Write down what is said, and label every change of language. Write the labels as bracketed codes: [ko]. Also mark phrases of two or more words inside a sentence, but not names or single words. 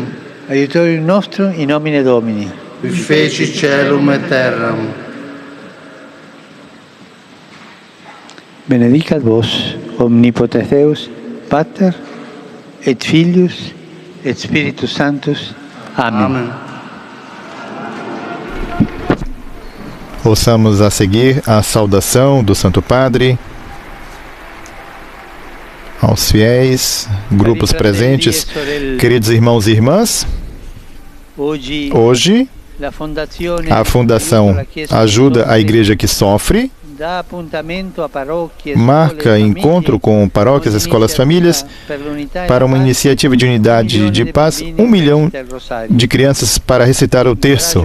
[la] Aiutorium nostrum in nomine Domini. Qui feci caelum et terram. Benedicat vos, omnipotens Deus, Pater, et Filius, et Spiritus Sanctus. [pt] Amém. [la] Amen. [pt] Ouçamos a seguir a saudação do Santo Padre aos fiéis, grupos presentes, queridos irmãos e irmãs. Hoje, a Fundação Ajuda a Igreja que Sofre marca encontro com paróquias, escolas, famílias para uma iniciativa de unidade de paz, 1 milhão de crianças para recitar o terço.